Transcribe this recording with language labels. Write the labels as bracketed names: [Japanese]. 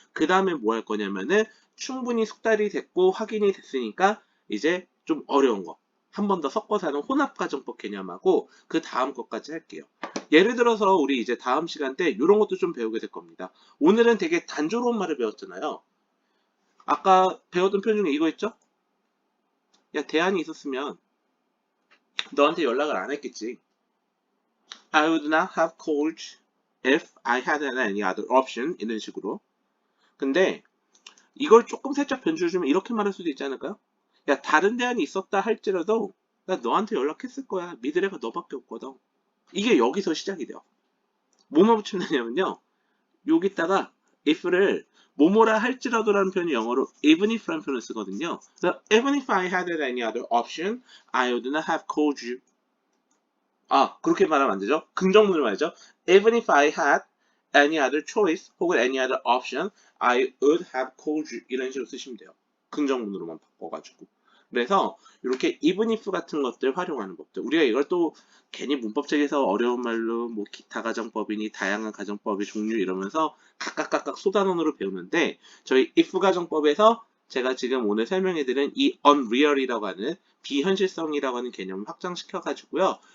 [Korean] 그 다음에 뭐 할 거냐면은 충분히 숙달이 됐고 확인이 됐으니까 이제 좀 어려운 거 한 번 더 섞어서 하는 혼합가정법 개념하고 그 다음 것까지 할게요. 예를 들어서 우리 이제 다음 시간 때 이런 것도 좀 배우게 될 겁니다. 오늘은 되게 단조로운 말을 배웠잖아요. 아까 배웠던 표현 중에 이거 있죠? 야, 대안이 있었으면 너한테 연락을 안 했겠지. [English] I would not have called if I had any other option [Korean] 이런 식으로. 근데 이걸 조금 살짝 변주를 주면 이렇게 말할 수도 있지 않을까요? 야, 다른 대안이 있었다 할지라도 나 너한테 연락했을 거야. 믿을 애가 너밖에 없거든. 이게 여기서 시작이 돼요. 뭐뭐 붙이면 되냐면요. 여기다가 if를 뭐뭐라 할지라도라는 표현이 영어로 even if라는 표현을 쓰거든요. [English] 그래서 even if I had any other option, I would not have called you. [Korean] 그렇게 말하면 안 되죠. 긍정문을 말이죠. [English] Even if I had any other choice [Korean] 혹은 [English] any other option, I would have called you. [Korean] 이런 식으로 쓰시면 돼요. 긍정문으로만 바꿔가지고. 그래서 이렇게 even if 같은 것들 활용하는 법들. 우리가 이걸 또 괜히 문법책에서 어려운 말로 뭐 기타 가정법이니 다양한 가정법의 종류 이러면서 각각 소단원으로 배우는데 저희 if 가정법에서 제가 지금 오늘 설명해드린 이 unreal이라고 하는 비현실성이라고 하는 개념을 확장시켜가지고요.